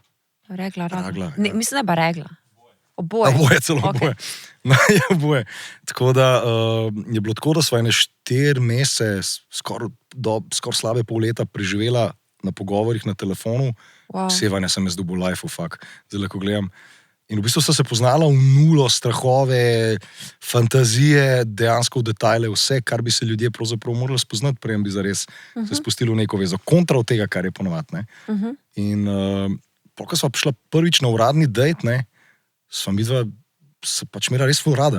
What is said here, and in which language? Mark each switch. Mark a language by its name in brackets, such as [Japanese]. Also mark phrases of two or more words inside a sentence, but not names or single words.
[Slovenian] Regla. Ragla, Ne, ja. mislim, da je pa regla. Oboje. Oboje, celo Okej. oboje. No, je oboje. Tako da je bilo tako, da sva ene 4 mesece, skoraj slabe pol leta preživela na pogovorih na telefonu. Wow. Sevanja sem jaz dobil [English] life of fuck, [Slovenian] zdaj ko gledam. In v bistvu sta se poznala v nulo, strahove, fantazije, dejansko v detajle, vse, kar bi se ljudje pravzaprav morali spoznati, prej bi zares se spustili v neko vezo. Kontra od tega, kar je ponovadi. In ko sva prišla prvič na uradni dejt, sva midva se pač imela res ful rada.